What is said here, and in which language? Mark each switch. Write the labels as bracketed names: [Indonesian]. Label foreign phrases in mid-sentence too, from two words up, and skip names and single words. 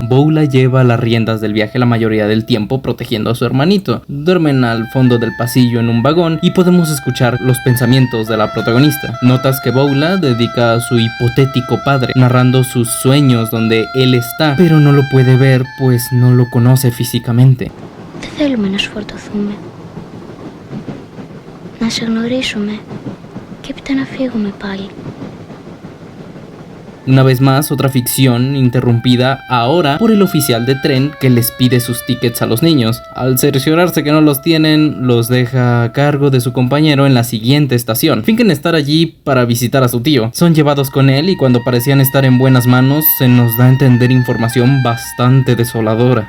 [Spanish] Boula lleva las riendas del viaje la mayoría del tiempo protegiendo a su hermanito. Duermen al fondo del pasillo en un vagón y podemos escuchar los pensamientos de la protagonista. Notas que Boula dedica a su hipotético padre, narrando sus sueños donde él está, pero no lo puede ver pues no lo conoce físicamente. [Greek] Δεν θέλουμε να σφορτωθούμε. Να σε γνωρίσουμε και έπειτα να φύγουμε πάλι. [Spanish] Una vez más, otra ficción interrumpida ahora por el oficial de tren que les pide sus tickets a los niños. Al cerciorarse que no los tienen, los deja a cargo de su compañero en la siguiente estación. Fingen estar allí para visitar a su tío. Son llevados con él y cuando parecían estar en buenas manos, se nos da a entender información bastante desoladora.